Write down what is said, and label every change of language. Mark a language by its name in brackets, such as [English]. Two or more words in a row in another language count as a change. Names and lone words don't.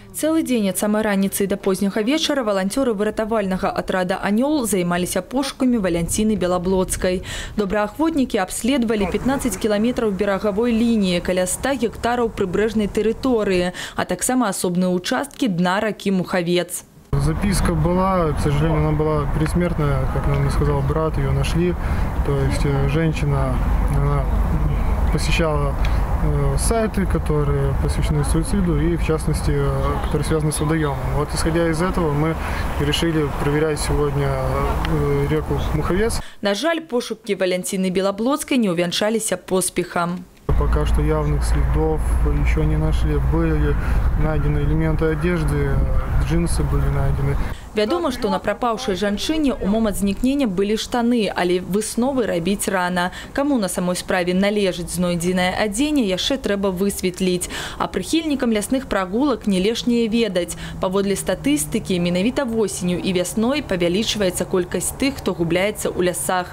[Belarusian] Цэлы дзень ад самай раніцы да позняга вечара валанцёры выратавальнага атрада «Анёл» займаліся пошукамі Валянціны Белаблоцкай. Добраахвотнікі абследавалі 15 кіламетраў берагавой лініі, каля 100 гектараў прыбярэжнай тэрыторыі, а таксама асобныя участкі дна ракі Мухавец. [Russian] Записка была, к сожалению, она была предсмертная, как нам сказал брат, ее нашли. То есть женщина, она посещала сайты, которые посвящены суициду и, в частности, которые связаны с водоемом. Вот, исходя из этого, мы решили проверять сегодня реку Мухавец. [Belarusian] На жаль, пошуки Валянціны Белаблоцкай не увянчаліся поспехом. [Russian] Пока что явных следов еще не нашли. Были найдены элементы одежды, джинсы были найдены. [Belarusian] Вядома, што на прапаўшай жанчыне ў момант знікнення былі штаны, але высновы рабіць рана. Каму на самой справе належыць знойдзенае адзенне, яшчэ трэба высветліць. А прыхільнікам лясных прагулак не лішняе ведаць. Паводле статыстыкі, менавіта восенню і вясной павялічваецца колькасць тых, хто губляецца ў лясах.